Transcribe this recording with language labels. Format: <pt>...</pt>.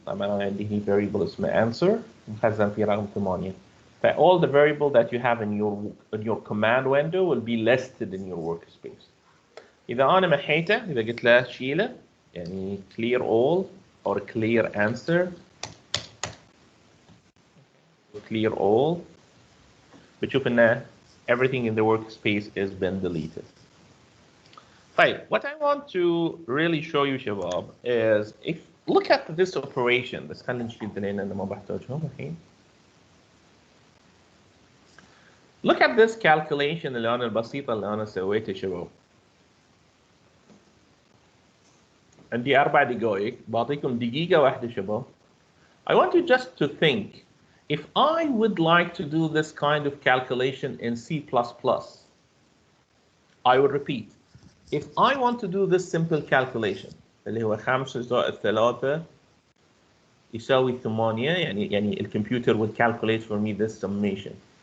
<ar>طبعا انا عندي هنا variable اسمه answer مخزن فيه رقم 8.</ar> <en>ف all the variable that you have in your command window will be listed in your workspace.</en> <ar>اذا انا محيته, اذا قلت له شيله يعني</ar> <en>clear all or clear answer, clear all,</en> <ar>بتشوف ان</ar> <en>everything in the workspace has been deleted. طيب, what I want to really show you شباب is if look at this operation.</en> <ar>بس خلينا نشيل اثنين انا ما بحتاجهم الحين.</ar> <en>Look at this calculation</en> <ar>اللي انا البسيطة اللي انا سويتها شباب. عندي 4 دقائق, بعطيكم دقيقة واحدة شباب.</ar> <en>I want you just to think, if I would like to do this kind of calculation in C++, I will repeat. If I want to do this simple calculation</en> <ar>اللي هو 5 زائد 3 يساوي 8, يعني الكمبيوتر</ar> <en>will calculate for me this summation.</en>